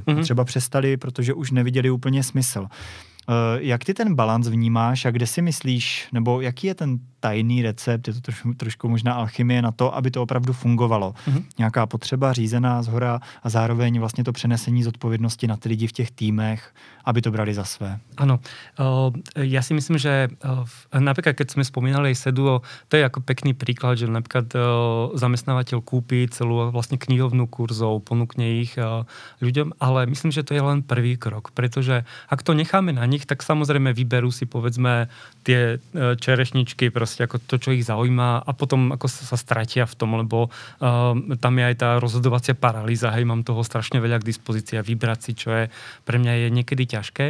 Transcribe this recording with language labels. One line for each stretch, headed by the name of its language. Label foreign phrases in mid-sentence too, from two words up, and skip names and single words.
Czech: Třeba přestali, protože už neviděli úplně smysl. Jak ty ten balans vnímáš a kde si myslíš, nebo jaký je ten tajný recept, je to trošku možná alchymie na to, aby to opravdu fungovalo. Nějaká potřeba řízená zhora a zároveň vlastně to přenesení zodpovědnosti na ty lidi v těch týmech, aby to brali za své.
Slovak: Áno. Ja si myslím, že napríklad, keď sme spomínali Seduo, to je ako pekný príklad, že napríklad zamestnávateľ kúpi celú vlastne knihovnú kurzov, ponúkne ich ľuďom, ale myslím, že to je len prvý krok, pretože ak to necháme na nich, tak samozrejme vyberú si povedzme tie čerešničky, proste ako to, čo ich zaujíma a potom ako sa stratia v tom, lebo tam je aj tá rozhodovacia paralýza, hej, mám toho strašne veľa k dispozícii a vybrať si, čo je pre mňa je niekedy ťažké.